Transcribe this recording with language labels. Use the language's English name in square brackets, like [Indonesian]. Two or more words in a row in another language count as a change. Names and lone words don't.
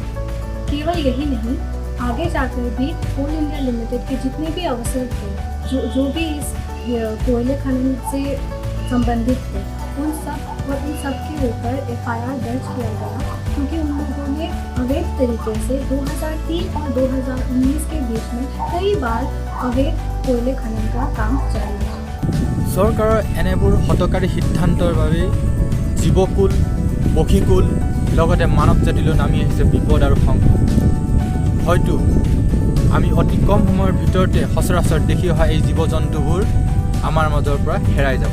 [Hindi] केवल यही नहीं, आगे जाकर भी कोल इंडिया लिमिटेड के जितने भी अवसर थे जो भी इस कोयले खनन से संबंधित थे, उन सब के ऊपर FIR दर्ज किया गया, क्योंकि उन लोगों ने अवैध तरीके से 2003 और 2019 के बीच में कई बार अवैध कोयले खनन का काम जारी रखा। [Assamese] চৰকাৰৰ এনেবোৰ হতকাৰী সিদ্ধান্তৰ বাবে জীৱকুল, পক্ষীকুল লগতে মানৱ জাতিলৈ নামি আহিছে বিপদ আৰু সংকট। হয়তো আমি অতি কম সময়ৰ ভিতৰতে সচৰাচৰ দেখি অহা এই জীৱ জন্তুবোৰ আমাৰ মাজৰ পৰা হেৰাই যাব।